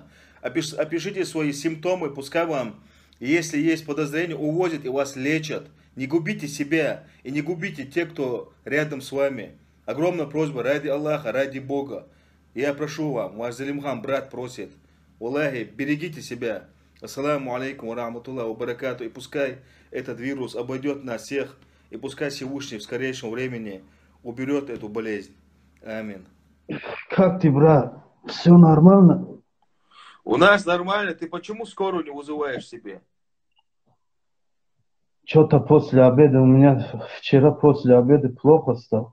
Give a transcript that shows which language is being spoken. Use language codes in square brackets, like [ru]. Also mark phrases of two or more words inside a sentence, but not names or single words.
[ru] Опишите свои симптомы, пускай вам, если есть подозрения, увозят и вас лечат. Не губите себя и не губите тех, кто рядом с вами. Огромная просьба, ради Аллаха, ради Бога. Я прошу вам, ваш Залимхан, брат просит, Аллахи, берегите себя. [ar] السلام عليكم ورحمة الله وبركاته. [ru] И пускай этот вирус обойдет нас всех, и пускай Всевышний в скорейшем времени уберет эту болезнь. Амин. Как ты, брат? Все нормально? У нас нормально. Ты почему скорую не вызываешь себе? Что-то после обеда у меня вчера после обеда плохо стало.